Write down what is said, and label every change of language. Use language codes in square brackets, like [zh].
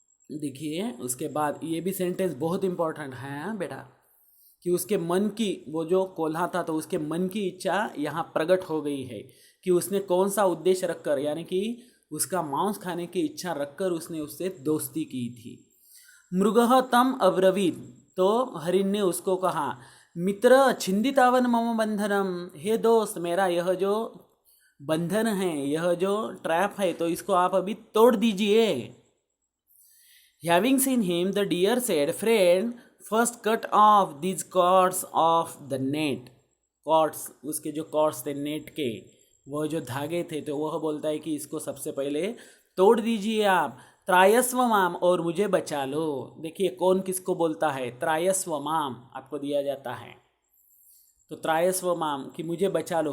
[hi] देखिए उसके बाद ये भी सेंटेंस बहुत इंपॉर्टेंट है बेटा, कि उसके मन की, वो जो कोल्हा था तो उसके मन की इच्छा यहाँ प्रकट हो गई है कि उसने कौन सा उद्देश्य रखकर, यानी कि उसका मांस खाने की इच्छा रखकर उसने उससे दोस्ती की थी। [sa] मृगः तम अब्रवीत, [hi] तो हरिण ने उसको कहा, [sa] मित्र छिंदितावन मम बंधनम, [hi] हे दोस्त मेरा यह जो बंधन है, यह जो ट्रैप है, तो इसको आप अभी तोड़ दीजिए। [en] Having seen him, the deer said, friend, first cut off these cords of the net. [hi] Cords, उसके जो cords थे नेट के, वह जो धागे थे, तो वह बोलता है कि इसको सबसे पहले तोड़ दीजिए आप। [sa] त्रायस्व माम, [hi] और मुझे बचा लो। देखिए कौन किसको बोलता है, त्रायस्व माम आपको दिया जाता है, तो त्रायस्व माम कि मुझे बचा लो।